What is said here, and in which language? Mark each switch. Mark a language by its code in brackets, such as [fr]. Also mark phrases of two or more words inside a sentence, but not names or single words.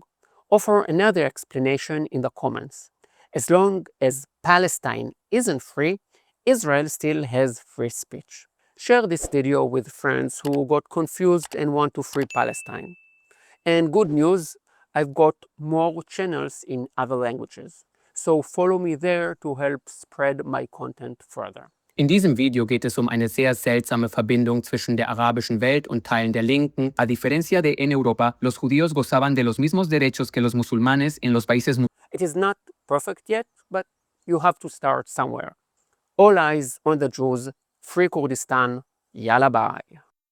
[en] Offer another explanation in the comments. As long as Palestine isn't free, Israel still has free speech. Share this video with friends who got confused and want to free Palestine. And good news, I've got more channels in other languages. So follow me there to help spread my content further. [de] In diesem Video geht es eine sehr seltsame Verbindung zwischen der arabischen Welt und Teilen der Linken. [es] A diferencia de en Europa, los judíos gozaban de los mismos derechos que los musulmanes en los países. [en] It is not perfect yet, but you have to start somewhere. All eyes on the Jews, free Kurdistan, yalla bye.